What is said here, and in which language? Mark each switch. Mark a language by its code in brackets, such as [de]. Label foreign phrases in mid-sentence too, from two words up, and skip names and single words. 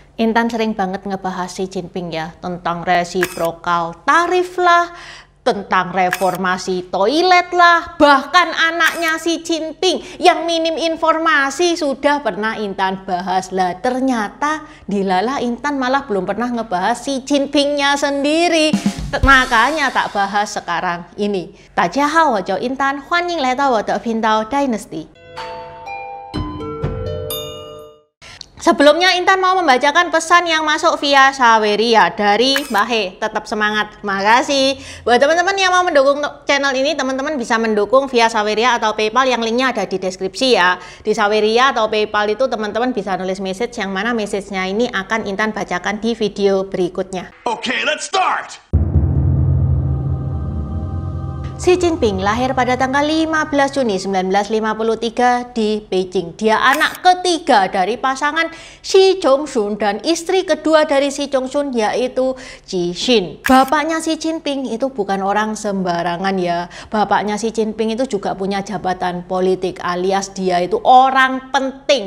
[id] Intan sering banget ngebahas Xi Jinping ya, tentang resiprokal tarif lah, tentang reformasi toilet lah, bahkan anaknya Xi Jinping yang minim informasi sudah pernah Intan bahas lah. Ternyata dilala Intan malah belum pernah ngebahas Xi Jinpingnya sendiri. Makanya tak bahas sekarang ini. [zh] 大家好，我叫 Intan， 欢迎来到我的频道 Dynasty。 [id] Sebelumnya Intan mau membacakan pesan yang masuk via Saweria dari Mbak He. Tetap semangat, makasih. Buat teman-teman yang mau mendukung channel ini, teman-teman bisa mendukung via Saweria atau PayPal, yang linknya ada di deskripsi ya. Di Saweria atau PayPal itu teman-teman bisa nulis message, yang mana message-nya ini akan Intan bacakan di video berikutnya. [en] Okay, let's start! [id] Xi Jinping lahir pada tanggal 15 Juni 1953 di Beijing. Dia anak ketiga dari pasangan Xi Zhongxun dan istri kedua dari Xi Zhongxun yaitu Ji Xin. Bapaknya Xi Jinping itu bukan orang sembarangan ya. Bapaknya Xi Jinping itu juga punya jabatan politik, alias dia itu orang penting.